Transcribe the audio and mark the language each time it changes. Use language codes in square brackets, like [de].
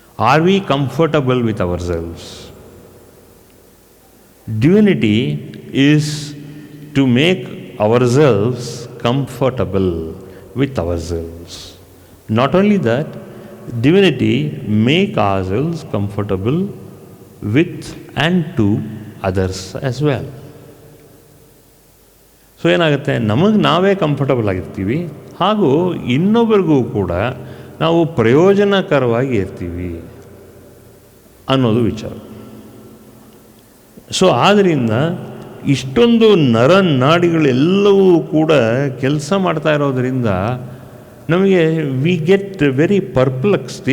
[en] Are we comfortable with ourselves? Divinity is to make ourselves comfortable with ourselves. Not only that, divinity make ourselves comfortable with and to others as well. [kn] So ಏನಾಗುತ್ತೆ, ನಮಗೆ ನಾವೇ comfortable ಆಗಿರ್ತೀವಿ, ಹಾಗೂ ಇನ್ನೊಬ್ಬರಿಗೂ ಕೂಡ ನಾವು ಪ್ರಯೋಜನಕರವಾಗಿ ಇರ್ತೀವಿ ಅನ್ನೋದು ವಿಚಾರ. ಸೊ ಆದ್ದರಿಂದ ಇಷ್ಟೊಂದು ನರನಾಡಿಗಳೆಲ್ಲವೂ ಕೂಡ ಕೆಲಸ ಮಾಡ್ತಾ ಇರೋದರಿಂದ ನಮಗೆ [en] We get very perplexed.